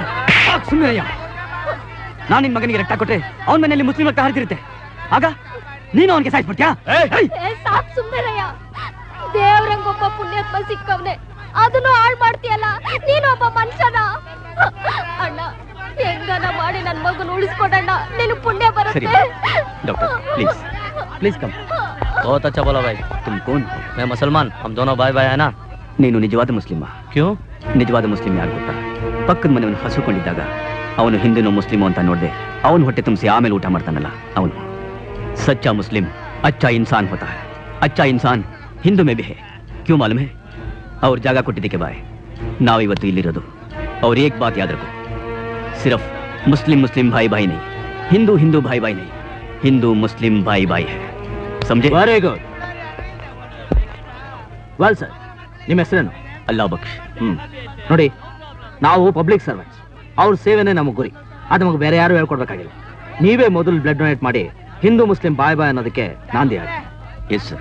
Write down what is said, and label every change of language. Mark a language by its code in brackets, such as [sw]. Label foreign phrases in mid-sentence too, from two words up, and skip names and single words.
[kn] ಸುಮ್ಮನೆ ನಾನು ನಿನ್ ಮಗನಿಗೆ ರಕ್ತ ಕೊಟ್ರೆ ಅವನ ಮನೆಯಲ್ಲಿ ಮುಸ್ಲಿಂ ರಕ್ತ ಹರಿತಿರುತ್ತೆ. ಆಗ ನೀನು ಅವನಿಗೆ ಸಾಯಿಸ್ಬಿಡ್ತೀಯಾ? ಸಾಕ್ ಸುಮ್ಮನೆರಯ್ಯ. ದೇವ್ರಂಗೊಬ್ಬ ಪುಣ್ಯಾತ್ಮ ಸಿಕ್ಕವ್ನೆ, ಅದನ್ನು ಹಾಳು ಮಾಡ್ತೀಯಲ್ಲ. ನೀನೊಬ್ಬ ಮನುಷ್ಯನ. ಅಣ್ಣ, ಹೆಂಗನ ಮಾಡಿ ನನ್ ಮಗನ ಉಳಿಸ್ಕೊಡಣ್ಣ. ನೀನು ಪುಣ್ಯ ಬರುತ್ತೆ. [en] Doctor please Please come. [hi] बहुत अच्छा बोला भाई. तुम कौन हो? मैं मुसलमान. हम दोनों भाई भाई है ना. [kn] ನೀನು ನಿಜವಾದ ಮುಸ್ಲಿಮ? [hi] क्यों? [kn] ನಿಜವಾದ ಮುಸ್ಲಿಂ ಯಾರು ಗೊತ್ತಾ? ಪಕ್ಕದ ಮನೆಯವನು ಹಸುಕೊಂಡಿದ್ದಾಗ ಅವನು ಹಿಂದೂನೋ ಮುಸ್ಲಿಮೋ ಅಂತ ನೋಡಿದೆ, ಅವನು ಹೊಟ್ಟೆ ತುಂಬಿಸಿ ಆಮೇಲೆ ಊಟ ಮಾಡ್ತಾನಲ್ಲ ಅವನು. [hi] सच्चा मुस्लिम अच्छा इंसान होता है. अच्छा इंसान हिंदू में भी है. क्यों मालूम है? और [kn] ಜಾಗ ಕೊಟ್ಟಿದ್ದಕ್ಕೆ ಬಾಯ್. ನಾವಿವತ್ತು ಇಲ್ಲಿರೋದು. [hi] और एक बात याद रखो, सिर्फ मुस्लिम मुस्लिम भाई भाई नहीं, हिंदू हिंदू भाई भाई नहीं, हिंदू मुस्लिम भाई भाई है. समझे? [en] Very good. Well sir, [kn] ನಿಮ್ಮ ಹೆಸರೇನು? ಅಲ್ಲಾ ಬಕ್ಷ್. ನೋಡಿ, ನಾವು [en] public servants. [kn] ಅವ್ರ ಸೇವೆನೇ ನಮಗೆ ಗುರಿ. ಅದು ನಮಗೆ ಬೇರೆ ಯಾರು ಹೇಳ್ಕೊಡ್ಬೇಕಾಗಿಲ್ಲ. ನೀವೇ ಮೊದಲು [en] blood donate [kn] ಮಾಡಿ [hi] हिंदू मुस्लिम भाई भाई [kn] ಅನ್ನೋದಕ್ಕೆ ನಾಂದಿ ಆಗಿ. [en] Yes sir.